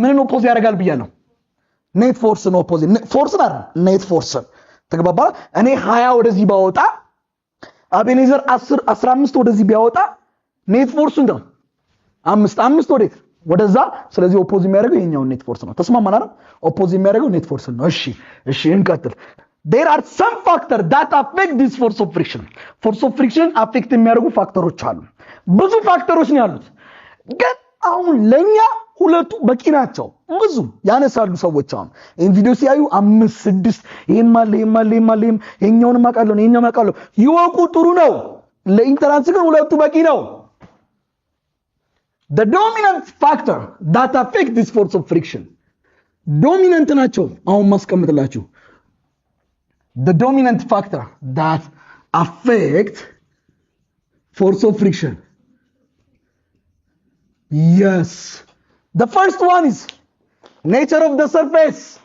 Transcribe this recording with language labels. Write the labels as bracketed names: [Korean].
[Amharic] ምን ኦፖዝ ያደርጋል ብያለሁ? ኔት ፎርስ ነው። ኦፖዝ ፎርስ ነው ኔት ፎርስ። ተግባባ? እኔ 20 ወደዚህ ባወጣ አቤኔዘር 10 15 ወደዚህ ቢያወጣ ኔት ፎርስ እንደው 5 ወዴት? ወደዛ። ስለዚህ ኦፖዝ የሚያደርገው ይሄኛው ኔት ፎርስ ነው። ተስማማን አይደል? ኦፖዝ የሚያደርገው ኔት ፎርስ ነው። እሺ እንቀጥል። [English] there are some factors that affect this force of friction. force of friction affect [Amharic] የሚያደርጉ ፋክተሮች አሉ። ብዙ ፋክተሮች ነው ያሉት፣ ግን አሁን ለኛ ሁለቱ በቂ ናቸው። ብዙ ያነሳሉ ሰዎች አሁን ይሄን ቪዲዮ ሲያዩ 5 6 ይሄን ማለ ይሄኛውን ማቃለው ይሄኛው ማቃለው ይወቁ። ጥሩ ነው። ለኢንተራንስ ግን ሁለቱ በቂ ነው። [English] the dominant factor that affect this force of friction dominant [Amharic] ናቸው። አሁን ማስቀምጥላችሁ [English] the dominant factor that affect force of friction. Yes, the first one is nature of the surface.